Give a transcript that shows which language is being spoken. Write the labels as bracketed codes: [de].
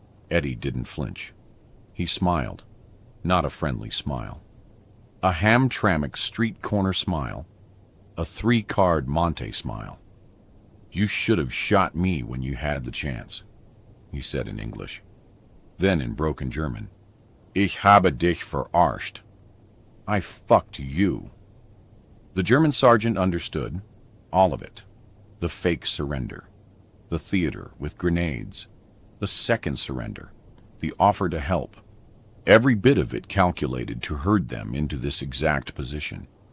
[en] Eddie didn't flinch. He smiled, not a friendly smile. A Hamtramck street corner smile, a three-card Monte smile. "You should have shot me when you had the chance," he said in English. Then in broken German, [de] "Ich habe dich verarscht." [en] I fucked you. The German sergeant understood, all of it. The fake surrender, the theater with grenades, the second surrender, the offer to help. Every bit of it calculated to herd them into this exact position.